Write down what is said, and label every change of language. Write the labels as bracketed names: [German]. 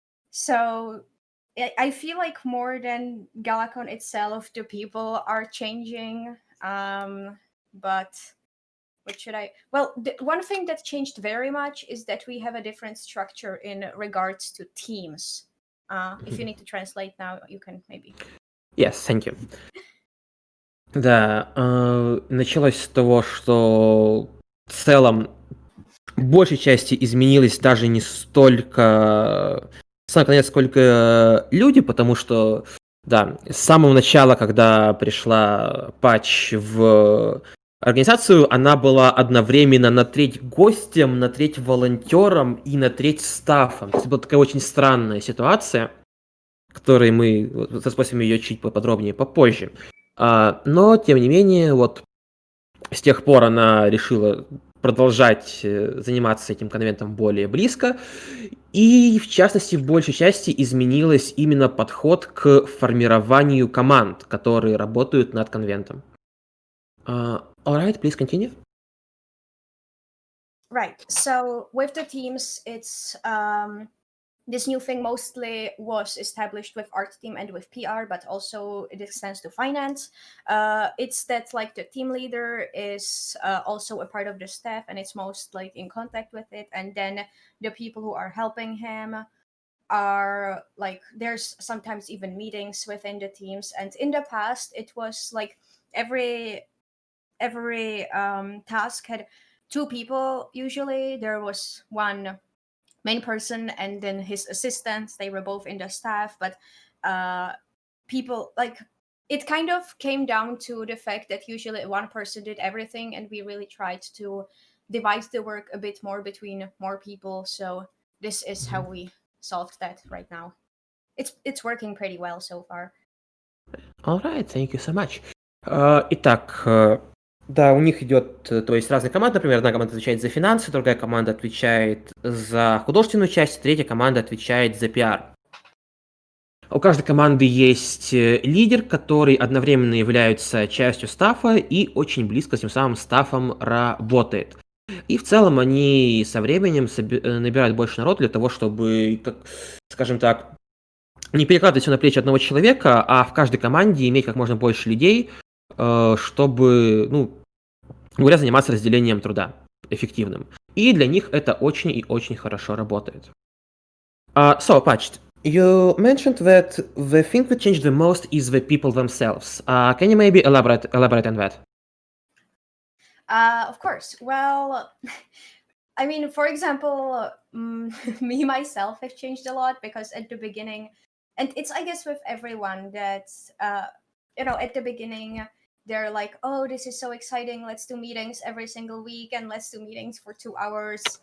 [English] So I feel like more than GalaCon itself, the people are changing. But what should I? Well, one thing that changed very much is that we have a different structure in regards to teams. If you need to translate now, you can maybe. Yes, thank you. [Russian] Да, началось с того, что в целом в большей части изменилось даже не столько сам конец, сколько люди, потому что, да, с самого начала, когда пришла Пач в организацию, она была одновременно на треть гостем, на треть волонтером и на треть стафом. То есть была такая очень странная ситуация, которой мы рассмотрим ее чуть поподробнее попозже. Но, тем не менее, вот с тех пор она решила продолжать заниматься этим конвентом более близко. И, в частности, в большей части изменилось именно подход к формированию команд, которые работают над конвентом. [English] Alright, please continue. Right. So with the teams, it's this new thing mostly was established with art team and with PR, but also it extends to finance. It's that like the team leader is also a part of the staff and it's most like in contact with it. And then the people who are helping him are like, there's sometimes even meetings within the teams. And in the past, it was like every task had two people. Usually there was one main person and then his assistants. They were both in the staff, but people like it kind of came down to the fact that usually one person did everything, and we really tried to divide the work a bit more between more people. So this is how we solved that right now. It's working pretty well so far. Alright, thank you so much. [Russian] Итак, да, у них идет, то есть разные команды, например, одна команда отвечает за финансы, другая команда отвечает за художественную часть, третья команда отвечает за пиар. У каждой команды есть лидер, который одновременно является частью стафа и очень близко с тем самым стафом работает. И в целом они со временем набирают больше народ для того, чтобы, скажем так, не перекладывать все на плечи одного человека, а в каждой команде иметь как можно больше людей, чтобы, говоря, заниматься разделением труда эффективным. И для них это очень и очень хорошо работает. [English] So, Pach, you mentioned that the thing that changed the most is the people themselves. Can you maybe elaborate on that? Of course. Well, I mean, for example, me myself have changed a lot because at the beginning, and it's I guess with everyone that at the beginning they're like, oh, this is so exciting. Let's do meetings every single week and let's do meetings for 2 hours